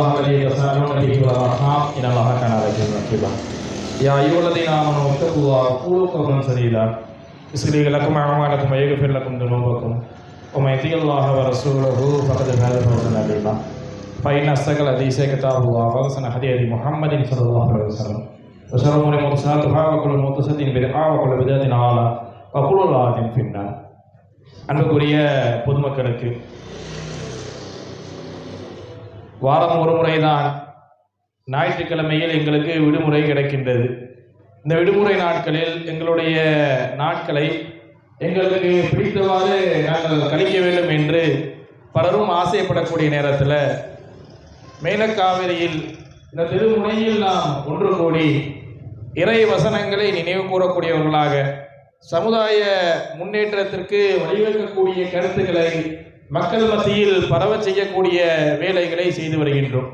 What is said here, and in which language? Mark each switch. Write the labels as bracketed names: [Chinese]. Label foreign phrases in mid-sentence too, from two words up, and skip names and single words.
[Arabic] الذي تساءلون به والأرحام إن الله كان عليكم رقيبا يا أيها الذين آمنوا اتقوا الله وقولوا قولا سديدا يصلح لكم أعمالكم ويغفر لكم ذنوبكم ومن يطع الله ورسوله فقد فاز فوزا عظيما فإن أصدق الحديث كتاب الله وأحسن الهدي محمد صلى الله عليه وسلم وشر الأمور محدثاتها وكل محدثة بدعة وكل بدعة ضلالة وكل ضلالة في النار. [Tamil] அன்புக்குரிய பொதுமக்களுக்கு வாரம் ஒரு முறைதான் ஞாயிற்றுக்கிழமையில் எங்களுக்கு விடுமுறை கிடைக்கின்றது. இந்த விடுமுறை நாட்களில் எங்களுடைய நாட்களை எங்களுக்கு பிடித்தவாறு நாங்கள் கழிக்க வேண்டும் என்று பலரும் ஆசைப்படக்கூடிய நேரத்தில் மேலக்காவிரியில் இந்த திருமுனையில் நாம் ஒன்று கூடி இறை வசனங்களை நினைவு கூறக்கூடியவர்களாக சமுதாய முன்னேற்றத்திற்கு வழிவகுக்கக்கூடிய கருத்துக்களை மக்கள் மத்தியில் பரவ செய்யக்கூடிய வேலைகளை செய்து வருகின்றோம்.